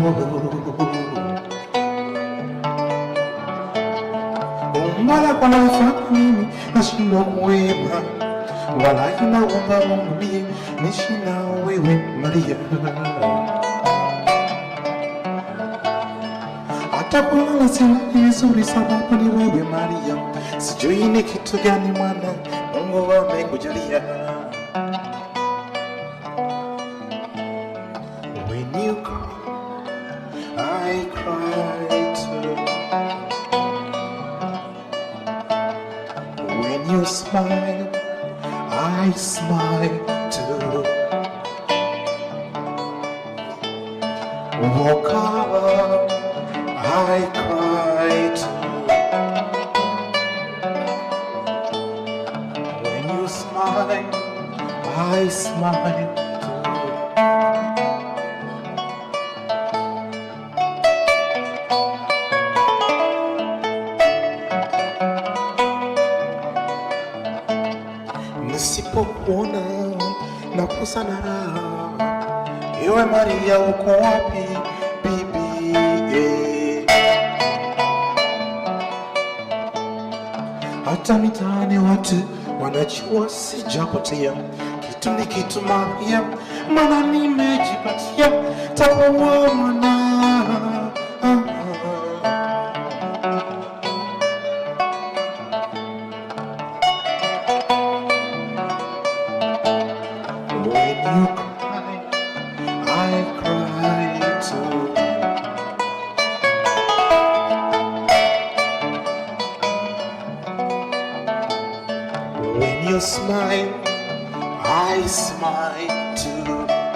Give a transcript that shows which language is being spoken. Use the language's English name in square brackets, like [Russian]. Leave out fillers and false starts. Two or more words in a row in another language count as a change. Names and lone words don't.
[Swahili] oh, mbona kwa nafanya mimi nashindwa kuima, wala inaomba Mungu mie nishinda wewe Maria. Hata kulala sina vizuri sababu ni wewe Maria. Sijui ni kitu gani mwana Mungu amekujalia. [English] When you cry, I cry too. When you smile, I smile too. Oh, cover, I cry too. When you smile, I smile too. [Swahili] Nisipokuona nakosa na raha. Ewe Maria, uko wapi bibi? Hata mitaani watu wanajua sijapotea. Kitu ni kitu Maria, maana nimejipatia takuwa mwana. [English] When you cry, I cry too. When you smile, I smile too.